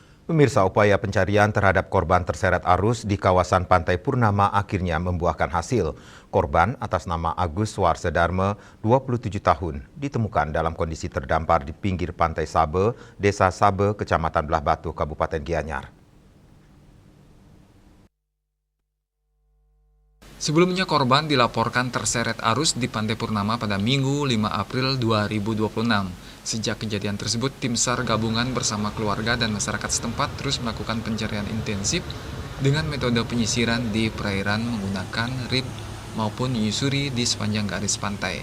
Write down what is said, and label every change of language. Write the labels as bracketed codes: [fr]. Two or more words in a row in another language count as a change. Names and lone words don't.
[id] Pemirsa, upaya pencarian terhadap korban terseret arus di kawasan Pantai Purnama akhirnya membuahkan hasil. Korban atas nama Agus Warsedarme, 27 tahun, ditemukan dalam kondisi terdampar di pinggir Pantai Sabe, Desa Sabe, Kecamatan Belah Batu, Kabupaten Gianyar. Sebelumnya korban dilaporkan terseret arus di Pantai Purnama pada Minggu 5 April 2026. Sejak kejadian tersebut, tim SAR gabungan bersama keluarga dan masyarakat setempat terus melakukan pencarian intensif dengan metode penyisiran di perairan menggunakan rib maupun menyusuri di sepanjang garis pantai.